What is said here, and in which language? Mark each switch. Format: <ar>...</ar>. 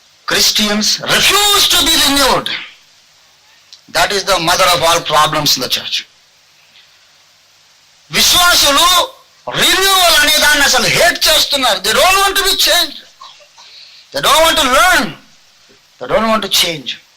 <en>Christians refuse to be renewed. That is the mother of all problems in the church.</en> <te>విశ్వాసులు renewal అనే దాన్ని అసలు hate చేస్తున్నారు.</te> <en>They don't want to be changed. They don't want to learn. They don't want to change.</en>